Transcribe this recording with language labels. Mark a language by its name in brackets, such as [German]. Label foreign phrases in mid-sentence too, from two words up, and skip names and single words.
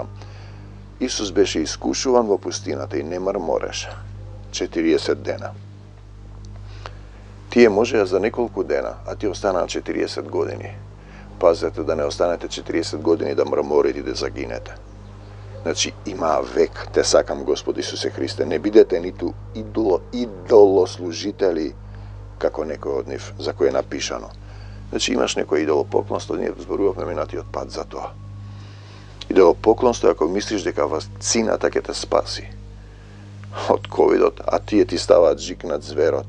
[Macedonian] Isus beše iskušuvan vo pustinata i ne mrmoreša. 40 dena. Ti je može za nekoliko dena, a ti ostane na 40 godini. Pazite da ne ostanete 40 godini da mrmorite i da zaginete. Значи, имаа век, те сакам Господ Исусе Христе. Не бидете ниту идолослужители, како некој од нив, за кој е напишано. Значи, имаш некој идолопоклонство, ние зборувавме минатиот пат за тоа. Идолопоклонство е ако мислиш дека вакцината ќе те спаси од ковидот, а тие ти ставаат жик над зверот.